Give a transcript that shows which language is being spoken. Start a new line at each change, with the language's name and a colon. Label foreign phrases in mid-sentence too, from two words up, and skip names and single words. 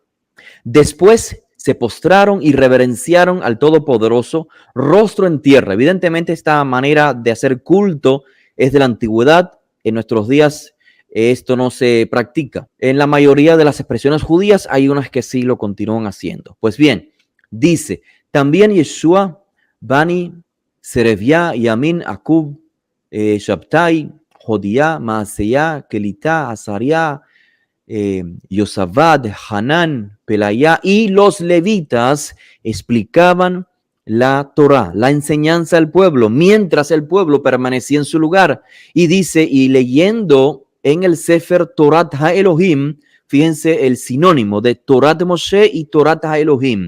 Spanish: Después se postraron y reverenciaron al Todopoderoso, rostro en tierra. Evidentemente esta manera de hacer culto es de la antigüedad. En nuestros días esto no se practica. En la mayoría de las expresiones judías hay unas que sí lo continúan haciendo. Pues bien, dice, también Yeshua, Bani, Sereviá, Yamin, Akub, Shabtai, Jodía, Maaseyá, Kelitá, Azariá, Yosabad, Hanán, Pelayá y los levitas explicaban la Torá, la enseñanza al pueblo, mientras el pueblo permanecía en su lugar. Y dice, y leyendo en el
Hebrew: ספר תורת האלהים,
Spanish: fíjense el sinónimo de
Hebrew: תורת משה
Spanish: y
Hebrew: תורת האלהים.